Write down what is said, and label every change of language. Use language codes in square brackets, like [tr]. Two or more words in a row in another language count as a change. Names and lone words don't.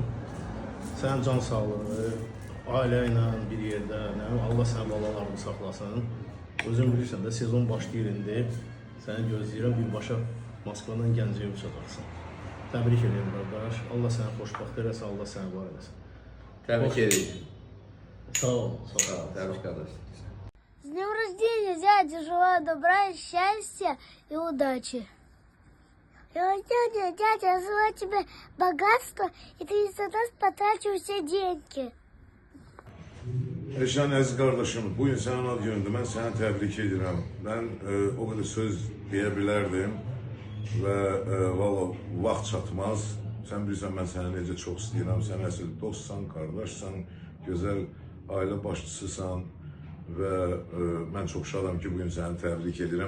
[az] Sənin can sağlığı, ailə ilə bir yerdə, Allah sənin balalarını saxlasın. Özün bilirsən də sezon başlayır indi. Səni gözləyirəm, birbaşa Moskvadan Gəncəyə uçacaqsan. Təbrik edirəm qardaş. Allah səni xoşbəxt eləsin, Allah səni var eləsin. Təbrik edirik. Sağ ol, sağ ol. Təbrik qardaş. [ru] С днем рождения, дядя! Желаю добра, счастья и удачи. Дядя, я желаю тебе богатства, и ты из-за нас потратил все деньги. [az] Eşan əziz qardaşım, bu gün sənin ad günündür. Mən səni təbrik edirəm. Mən o qədər söz deyə bilərdim və valla vaxt çatmaz. Sən bilirsən, mən səni necə çox istəyirəm. Sən əsl dostsan, qardaşsan, gözəl ailə başçısısan və mən çox şadam ki, bugün səni təbrik edirəm.